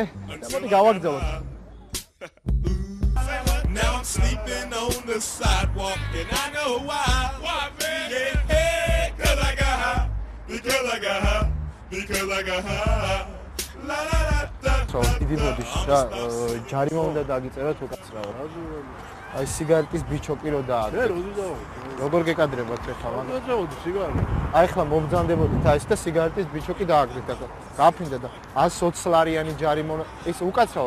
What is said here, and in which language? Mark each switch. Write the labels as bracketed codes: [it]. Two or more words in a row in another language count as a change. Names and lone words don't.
[ka] მოდი გავაგრძელოთ. [en] Now I'm sleeping on the sidewalk and I know why. Why, man? Yeah, cause I got high. Because I got high. Because I got high. La la la la. [ka] დიდი ბოდიში რა, ჯარიმა უნდა დაგიწეროთ უკაცრავად. აი სიგარეტის ბიჩოკი რო დააგდე. როგორ გეკადრებათ ახლა მან? მოწევდი სიგარეტი. აი ახლა მომბრძანდებოდით აი ეს და სიგარეტის ბიჩოკი დააგდეთ ახლა. გაფრინდა და 120 ლარიანი ჯარიმა ეს უკაცრავად.